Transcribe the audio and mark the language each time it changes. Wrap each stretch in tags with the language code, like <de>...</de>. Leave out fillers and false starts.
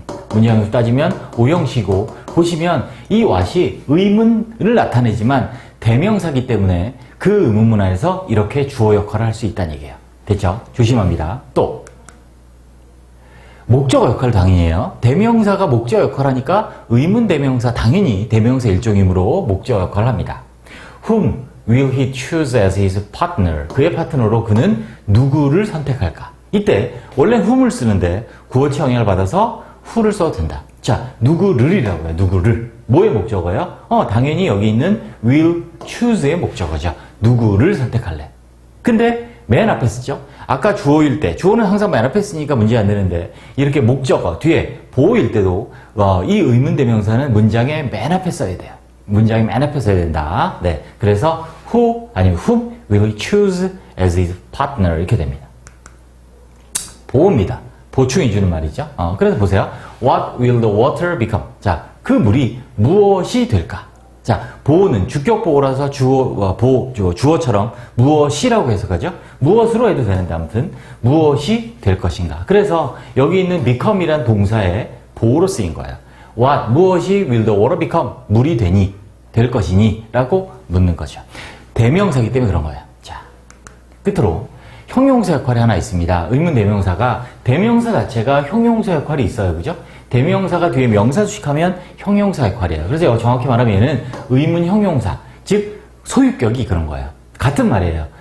<ko>문장으로 따지면 오형식이고 보시면 이 what이 의문을 나타내지만 대명사기 때문에 그 의문문 안에서 이렇게 주어 역할을 할 수 있다는 얘기예요. 됐죠? 조심합니다. 또 목적어 역할을 당연히 해요. 대명사가 목적어 역할을 하니까 의문 대명사 당연히 대명사 일종이므로 목적어 역할을 합니다.</ko> <en>Whom will he choose as his partner?</en> <ko>그의 파트너로 그는 누구를 선택할까? 이때 원래 whom을 쓰는데 구어체 영향을 받아서 who를 써도 된다. 자, 누구를이라고 해요. 누구를. 뭐의 목적어예요? 당연히 여기 있는 will choose의 목적어죠. 누구를 선택할래. 근데 맨 앞에 쓰죠. 아까 주어일 때, 주어는 항상 맨 앞에 쓰니까 문제 안 되는데 이렇게 목적어 뒤에 보어일 때도 이 의문대명사는 문장의 맨 앞에 써야 돼요. 문장의 맨 앞에 써야 된다. 네, 그래서</ko> <en>who</en> <ko>아니면</ko> <en>whom will he choose as his partner</en> <ko>이렇게 됩니다. 보호입니다. 보충해 주는 말이죠. 그래서 보세요.</ko> <en>What will the water become?</en> <ko>자, 그 물이 무엇이 될까? 자, 보호는 주격 보호라서 주어처럼 무엇이라고 해석하죠? 무엇으로 해도 되는데 아무튼 무엇이 될 것인가. 그래서 여기 있는 become이란 동사의 보호로 쓰인 거예요.</ko> <en>What,</en> <ko>무엇이</ko> <en>will the water become?</en> <ko>물이 되니, 될 것이니? 라고 묻는 거죠. 대명사이기 때문에 그런 거예요. 자, 끝으로 형용사 역할이 하나 있습니다. 의문 대명사가 대명사 자체가 형용사 역할이 있어요. 그죠? 대명사가 뒤에 명사 수식하면 형용사 역할이에요. 그래서 정확히 말하면 얘는 의문 형용사, 즉 소유격이 그런 거예요. 같은 말이에요.</ko>